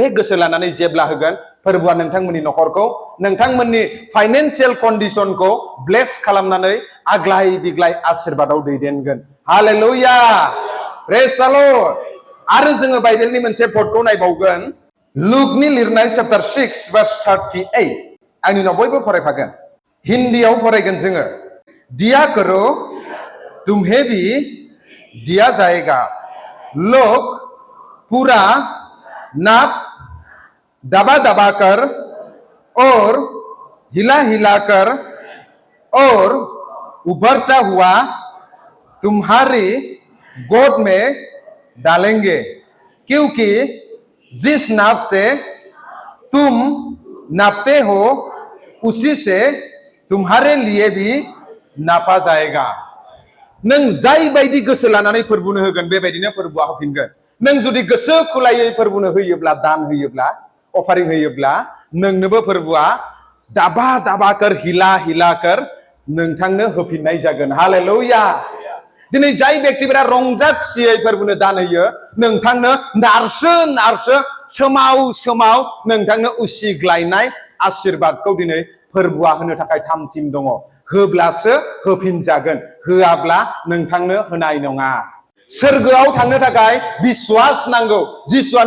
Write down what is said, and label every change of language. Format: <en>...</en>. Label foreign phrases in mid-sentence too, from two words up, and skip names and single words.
<brx>गोसो लानानै जेब्ला होगोन फोरबोआ नोंथांमोननि नखरखौ नोंथांमोननि</brx> <en>financial condition</en> <brx>ब्लेस खालामनानै आग्लाय बिग्लाय आशीर्बादाव दैदेनगोन हालेलुया</brx> <en>praise the Lord</en> <brx>आरो जोङो बाइबेलनि मोनसे भटखौ नायबावगोन लुकनि लिरनाय</brx> <en>chapter 6 verse 38</en> <brx>आंनि उनाव बयबो फरायफागोन हिन्दीयाव फरायगोन जोङो</brx> <hi>दिया करो तुम्हें भी दिया जाएगा लोग पूरा नाप दबा दबा कर और हिला हिला कर और उभरता हुआ तुम्हारी गोद में डालेंगे क्योंकि जिस नाप से तुम नापते हो उसी से तुम्हारे लिए भी नापा जाएगा</hi> <brx>नों जाय बायदि गोसो लानानै फोरबोनो होगोन बेबायदिनो फोरबोआ होफिनगोन नों जुदि गोसो खुलायै फोरबोनो होयोब्ला दान होयोब्ला अफारिं होयोब्ला नोंनोबो फोरबोआ</brx> <hi>दाबा दाबा कर हिला हिला कर</hi> <brx>नोंथांनो होफिननाय जागोन हालेलुया दिनै जाय व्यक्तिफोरा रंजा खुसियै फोरबोनो दान होयो नोंथांनो नारसो नारसो सोमाव सोमाव नोंथांनो उसिग्लायनाय आशीर्बादखौ दिनै फोरबोआ होनो थाखाय थामथिम दङ होब्लासो होफिनजागोन होआब्ला नोंथांनो होनाय नङा सोरगोआव थांनो थाखाय बिश्वास नांगौ जिसुआनो</brx>